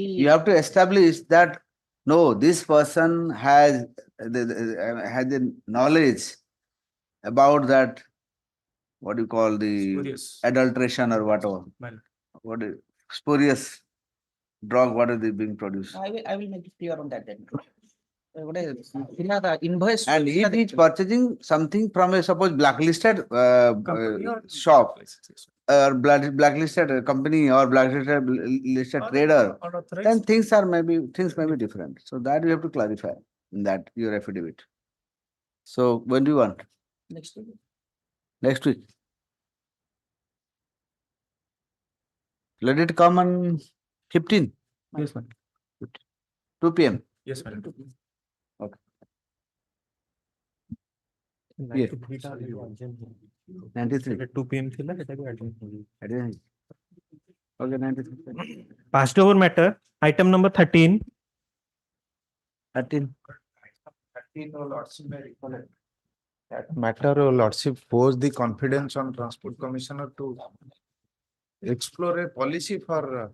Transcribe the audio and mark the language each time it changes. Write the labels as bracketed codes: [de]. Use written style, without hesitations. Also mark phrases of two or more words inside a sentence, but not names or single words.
[en] You have to establish that no, this person has the knowledge about that. What do you call the Spurious. adulteration or whatever? Well. What is spurious drug? What is being produced? I will make it clear on that then. [or] ଗୋଟେ ଥିଲା invoice [en] And if he is purchasing something from a suppose blacklisted shop or blacklisted company or blacklisted trader, then things may be different. So that you have to clarify in that your affidavit. So when do you want? next week. Next week. Let it come on 15. Yes, ma'am. 2 p.m. Yes, madam. Okay. Yeah. 93. [or] 2 p.m. ଥିଲା ସେଟା ବି ଆଟେଣ୍ଡ [en] Attend. Okay, 93. Passed over matter, item number 13. 13. That matter, your lordship, force the confidence on transport commissioner to explore a policy for